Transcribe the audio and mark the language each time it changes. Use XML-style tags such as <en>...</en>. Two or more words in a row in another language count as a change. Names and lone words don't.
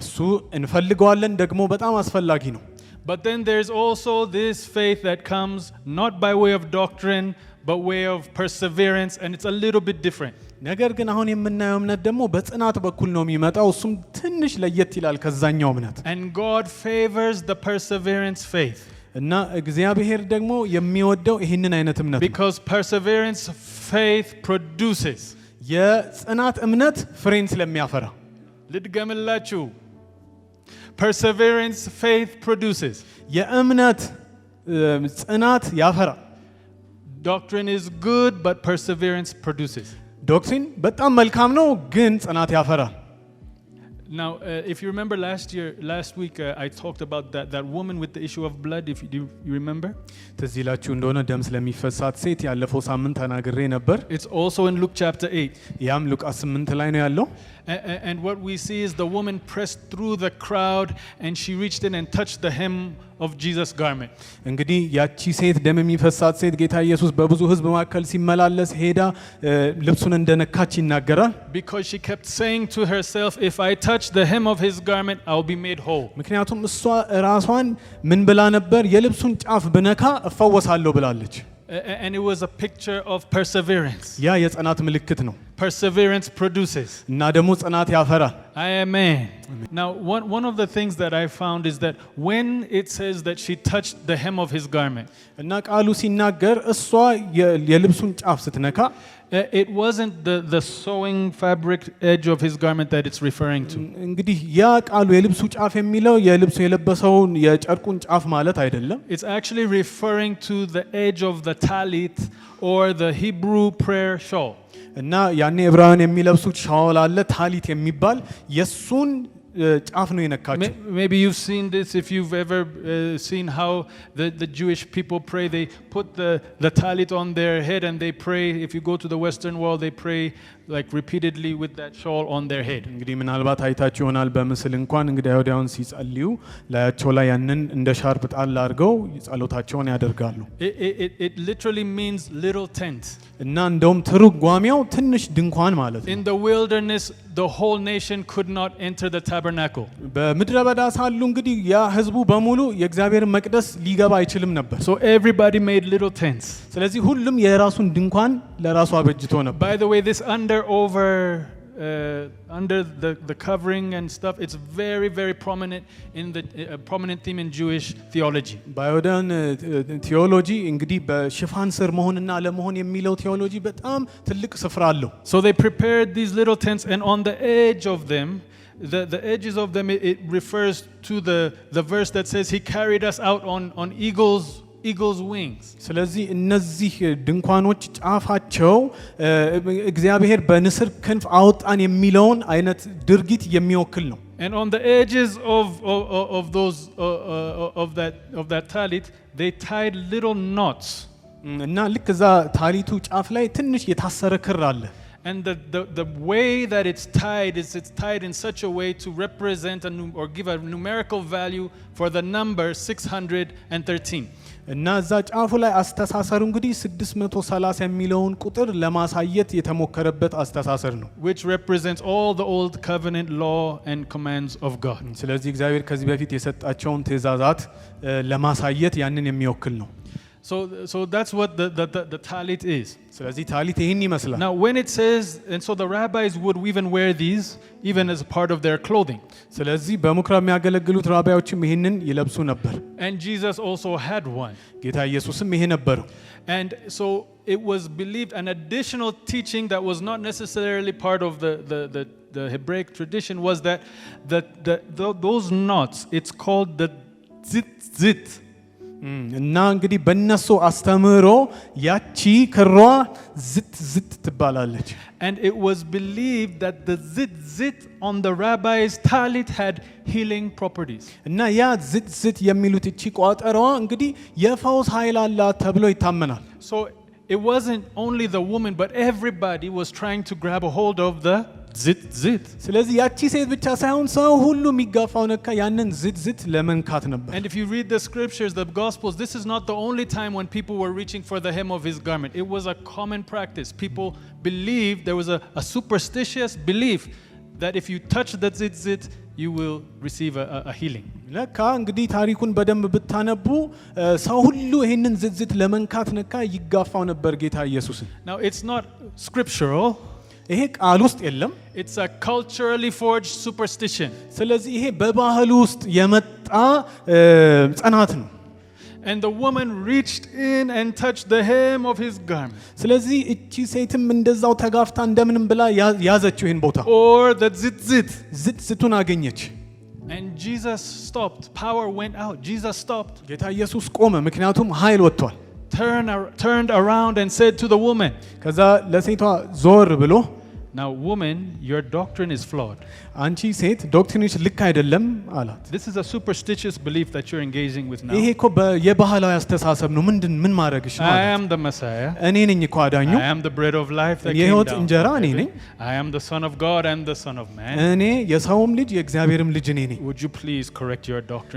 <am>እሱ እንፈልገዋለን፣ ደግሞ በጣም አስፈላጊ ነው።</am> <en>But then there's also this faith that comes not by way of doctrine but way of perseverance, and it's a little bit different.</en> <am>ነገር ግን አሁን የምናየው እምነት ደግሞ በጽናት በኩል ነው የሚመጣው። እሱም ትንሽ ለየት ይላል ከዛኛው እምነት።</am> <en>And God favors the perseverance faith.</en> <am>እና እግዚአብሔር ደግሞ የሚወደው ይህንን አይነት እምነት ነው።</am> <en>Because perseverance faith produces.</en> <am>የጽናት እምነት ፍሬን ስለሚያፈራ</am> <en>ልድገምላችሁ። Perseverance faith produces.</en> <am>የእምነት ጽናት ያፈራ።</am> <en>Doctrine is good, but perseverance produces.</en> <am>ዶክትሪን በጣም መልካም ነው፣ ግን ጽናት ያፈራል።</am> <en>Now, if you remember last week, I talked about that woman with the issue of blood. If you remember,</en> <am>ትዝ ይላችሁ እንደሆነ ደም ስለሚፈሳት ሴት ያለፈው ሳምንት ተናግሬ ነበር።</am> <en>it's also in Luke chapter 8.</en> <am>ያም ሉቃስ 8 ላይ ነው ያለው።</am> <en>And what we see is the woman pressed through the crowd and she reached in and touched the hem of Jesus' garment.</en> <am>እንግዲህ ያቺ ሴት ደም የሚፈሳት ሴት ጌታ ኢየሱስ በብዙ ሕዝብ መካከል ሲመላለስ ሄዳ ልብሱን እንደነካች ይናገራል።</am> <en>Because she kept saying to herself, if I touch the hem of his garment, I'll be made whole.</en> <am>ምክንያቱም እሷ ራሷን ምን ብላ ነበር? የልብሱን ጫፍ ብነካ እፈወሳለሁ ብላለች።</am> <en>And it was a picture of perseverance.</en> <am>ያ የጽናት ምልክት ነው።</am> <en>Perseverance produces.</en> <am>እና ደግሞ ጽናት ያፈራል።</am> <en>Amen. Now, one of the things that I found is that when it says that she touched the hem of his garment,</en> <am>እና ቃሉ ሲናገር እሷ የልብሱን ጫፍ ስትነካ</am> <en>it wasn't the sewing fabric edge of his garment that it's referring to.</en> <am>እንግዲህ ያ ቃሉ የልብሱ ጫፍ የሚለው የልብሱ የለበሰውን የጨርቁን ጫፍ ማለት አይደለም።</am> <en>It's actually referring to the edge of the talit or the Hebrew prayer shawl.</en> <am>እና ያኔ ዕብራውያን የሚለብሱት ሻወል አለ ታሊት የሚባል የሱን ጫፍ ነው የነካቸው።</am> <en>Maybe you've seen this if you've ever seen how the Jewish people pray. They put the talit on their head and they pray. If you go to the Western world, they pray like repeatedly with that shawl on their head.</en> <am>እንግዲህ ምናልባት አይታችሁ ይሆናል በምስል እንኳን እንግዲህ አይሁዳውያን ሲጸልዩ ላያቸው ላይ ያንን እንደ ሻርፕ ጣል አድርገው ጸሎታቸውን ያደርጋሉ።</am> <en>It literally means little tent.</en> <am>እና እንደውም ትርጓሜው ትንሽ ድንኳን ማለት ነው።</am> <en>In the wilderness, the whole nation could not enter the tabernacle.</en> <am>በምድረ በዳ ሳሉ እንግዲህ ያ ህዝቡ በሙሉ የእግዚአብሔርን መቅደስ ሊገባ አይችልም ነበር።</am> <en>So everybody made little tents.</en> <am>ስለዚህ ሁሉም የራሱን ድንኳን ለራሱ አበጅቶ ነበር።</am> <en>By the way, this under the covering and stuff, it's very, very prominent in the prominent theme in Jewish theology.</en> <am>በአይሁዳን ቴዎሎጂ እንግዲህ በሽፋን ስር መሆንና አለመሆን የሚለው ቴዎሎጂ በጣም ትልቅ ስፍራ አለው።</am> <en>So they prepared these little tents, and on the edge of them, the edges of them, it refers to the verse that says he carried us out on eagle's wings.</en> <am>ስለዚህ እነዚህ ድንኳኖች ጫፋቸው እግዚአብሔር በንስር ክንፍ አወጣን የሚለውን አይነት ድርጊት የሚወክል ነው።</am> <en>And on the edges of those of that talit, they tied little knots.</en> <am>እና ልክ እዛ ታሊቱ ጫፍ ላይ ትንሽ የታሰረ ክር አለ።</am> <en>And the way that it's tied in such a way to represent or give a numerical value for the number 613.</en> <am>እና እዛ ጫፉ ላይ አስተሳሰሩ እንግዲህ 630 የሚለውን ቁጥር ለማሳየት የተሞከረበት አስተሳሰር ነው።</am> <en>Which represents all the old covenant law and commands of God.</en> <am>ስለዚህ እግዚአብሔር ከዚህ በፊት የሰጣቸውን ትእዛዛት ለማሳየት ያንን የሚወክል ነው።</am> <en>So that's what the talit is.</en> <am>ስለዚህ ታሊት ይህን ይመስላል።</am> <en>Now when it says, and so the rabbis would even wear these even as part of their clothing.</en> <am>ስለዚህ በምኩራብ የሚያገለግሉት ራባዮችም ይህንን ይለብሱ ነበር።</am> <en>And Jesus also had one.</en> <am>ጌታ ኢየሱስም ይሄ ነበረው።</am> <en>And so it was believed, an additional teaching that was not necessarily part of the Hebraic tradition was that those knots, it's called the tzit.</en> <am>እና እንግዲህ በእነሱ አስተምህሮ ያቺ ክሯ ዝት ትባላለች።</am> <en>And it was believed that the zit on the rabbi's talit had healing properties.</en> <am>እና ያ ዝት የሚሉት እቺ ቋጠሯ እንግዲህ የፈውስ ኃይል አላት ተብሎ ይታመናል።</am> <en>So it wasn't only the woman, but everybody was trying to grab a hold of the zit.</en> <am>ስለዚህ ያቺ ሴት ብቻ ሳይሆን ሰው ሁሉ የሚጋፋው ነካ ያንን ዝት ለመንካት ነበር።</am> <en>And if you read the scriptures, the gospels, this is not the only time when people were reaching for the hem of his garment. It was a common practice. People believed, there was a superstitious belief that if you touch that zit, you will receive a healing.</en> <am>ለካ እንግዲህ ታሪኩን በደንብ ብታነቡ ሰው ሁሉ ይሄንን ዝት ለመንካት ነካ ይጋፋው ነበር ጌታ ኢየሱስን።</am> <en>Now it's not scriptural.</en> <am>ይሄ ቃል ውስጥ የለም።</am> <en>It's a culturally forged superstition.</en> <am>ስለዚህ ይሄ በባህል ውስጥ የመጣ ጽናት ነው።</am> <en>And the woman reached in and touched the hem of his garment.</en> <am>ስለዚህ እቺ ሴትም እንደዛው ተጋፍታ እንደምንም ብላ ያዘችው ይሄን ቦታ</am> <en>Or the</en> <am>ዝቱን አገኘች።</am> <en>And Jesus stopped. Power went out. Jesus stopped.</en> <am>ጌታ ኢየሱስ ቆመ፣ ምክንያቱም ኃይል ወጥቷል።</am> <en>Turned around and said to the woman,</en> <am>ከዛ ለሴቷ ዞር ብሎ</am> <en>now woman, your doctrine is flawed.</en> <am>አንቺ ሴት ዶክትሪንሽ ልክ አይደለም አላት።</am> <en>This is a superstitious belief that you're engaging with now.</en> <am>ይሄ እኮ የባህላዊ አስተሳሰብ ነው። ምን ማድረግሽ ነው?</am> <en>I am the Messiah.</en> <am>እኔ ነኝ እኮ አዳኙ።</am> <en>I am the bread of life that came</en> <am>የሕይወት</am> <en>down.</en> <am>እንጀራ እኔ ነኝ።</am> <en>I am the Son of God and the Son of Man.</en> <am>እኔ የሰውም ልጅ የእግዚአብሔርም ልጅ እኔ ነኝ።</am> <en>Would you please correct your doctrine?</en>